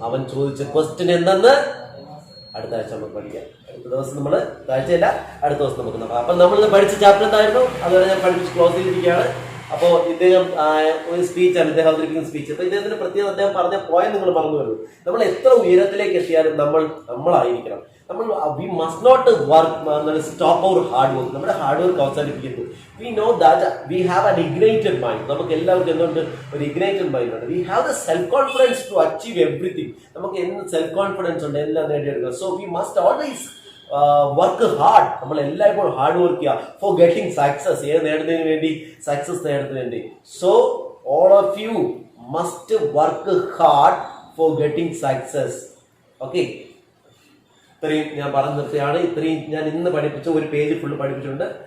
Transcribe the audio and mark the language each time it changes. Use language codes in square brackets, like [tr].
[ml] അവൻ ചോദിച്ച ക്വസ്റ്റ്യൻ എന്തെന്ന് അടുത്ത ആഴ്ച നമുക്ക് പഠിക്കാം. അടുത്ത ദിവസം നമ്മൾ ആഴ്ചയില്ല, അടുത്ത ദിവസം നമുക്ക് നോക്കാം. അപ്പൊ നമ്മൾ പഠിച്ച ചാപ്റ്റർ എന്തായിരുന്നു? അതുവരെ ഞാൻ പഠിപ്പിച്ച് ക്ലോസ് ചെയ്തിരിക്കുകയാണ്. അപ്പോൾ ഇദ്ദേഹം ഒരു സ്പീച്ചാണ് ഇദ്ദേഹം അവതരിപ്പിക്കുന്ന സ്പീച്ച്. അപ്പൊ ഇദ്ദേഹത്തിന്റെ പ്രത്യേകത അദ്ദേഹം പറഞ്ഞ പോയിന്റ് നിങ്ങൾ പറഞ്ഞു വരുന്നു. നമ്മൾ എത്ര ഉയരത്തിലേക്ക് എത്തിയാലും നമ്മളായിരിക്കണം. [en] we must not stop our hard work. [ml] നമ്മുടെ ഹാർഡ് വർക്ക് അവസാനിപ്പിക്കുന്നു. [en] We know that we have an ignited mind. [ml] നമുക്ക് എല്ലാവർക്കും എന്തുകൊണ്ട് ഒരു ignited mind ഉണ്ട്. [en] We have the self confidence to achieve everything. [ml] നമുക്ക് എന്ത് സെൽഫ് കോൺഫിഡൻസ് ഉണ്ട് എല്ലാം നേടിയെടുക്കുക. [en] So we must always [ml] work hard. നമ്മൾ എല്ലായ്പ്പോഴും ഹാർഡ് വർക്ക് ചെയ്യുക [en] For getting success. [ml] നേടുന്നതിന് വേണ്ടി, സക്സസ് നേടുന്നതിന് വേണ്ടി. [en] So all of you must work hard for getting success. [ml] Okay, ഇത്രയും ഞാൻ പറഞ്ഞു നിർത്തിയാണ്. ഇത്രയും ഞാൻ ഇന്ന് പഠിപ്പിച്ച ഒരു പേജ് ഫുള്ള് പഠിപ്പിച്ചിട്ടുണ്ട്.